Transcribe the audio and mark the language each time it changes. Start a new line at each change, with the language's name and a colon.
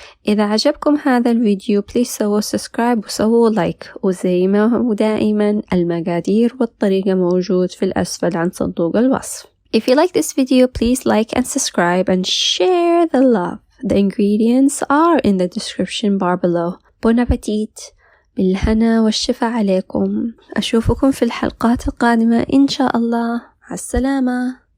Arabic: إذا عجبكم هذا الفيديو
English: please
Arabic: سووا سبسكرايب وسووا لايك، وزي ما هو دائما المقادير والطريقة موجود في الأسفل عن صندوق الوصف.
English: If you like this video please like and subscribe and share the love. The ingredients are in the description bar below.
French: Bon appetit.
Arabic: بالهنا والشفا عليكم. أشوفكم في الحلقات القادمة إن شاء الله. مع السلامة.